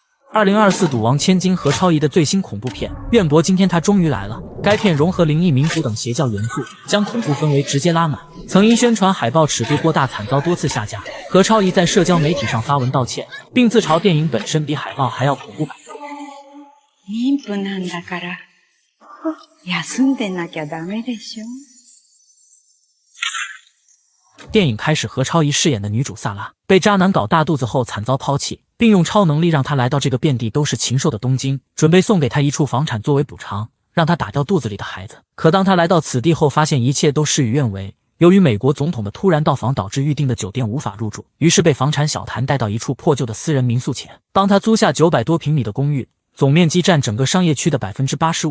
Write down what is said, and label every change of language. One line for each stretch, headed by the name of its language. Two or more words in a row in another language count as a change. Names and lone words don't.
Chinese: 2024 赌王千金何超仪的最新恐怖片《愿博》，今天她终于来了。该片融合灵异、民俗等邪教元素，将恐怖氛围直接拉满。曾因宣传海报尺度过大惨遭多次下架，何超仪在社交媒体上发文道歉，并自嘲电影本身比海报还要恐怖版。
Japanese: 妊婦なんだから休んでなきゃダメでしょ。
Chinese: 电影开始，何超仪饰演的女主萨拉被渣男搞大肚子后惨遭抛弃，并用超能力让她来到这个遍地都是禽兽的东京，准备送给她一处房产作为补偿，让她打掉肚子里的孩子。可当她来到此地后，发现一切都事与愿违。由于美国总统的突然到访，导致预定的酒店无法入住，于是被房产小谭带到一处破旧的私人民宿前，帮他租下900多平米的公寓，总面积占整个商业区的 85%。